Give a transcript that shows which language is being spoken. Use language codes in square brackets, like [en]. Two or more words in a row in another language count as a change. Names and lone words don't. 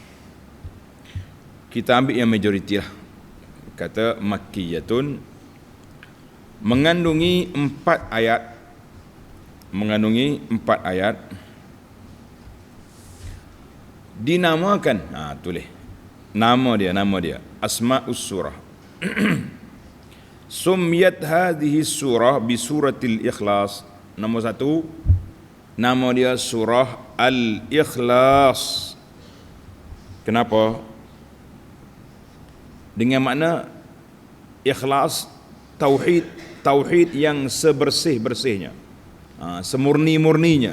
[ms] Kita ambil yang majoriti lah, kata Makkiyatun. Mengandungi 4 ayat. Mengandungi 4 ayat. Dinamakan, tulis nama dia [ar] أسماء السورة. سميت هذه السورة بسورة الإخلاص. [ms] Nombor 1, nama dia surah Al-Ikhlas. Kenapa? Dengan makna ikhlas, tauhid yang sebersih-bersihnya, semurni-murninya.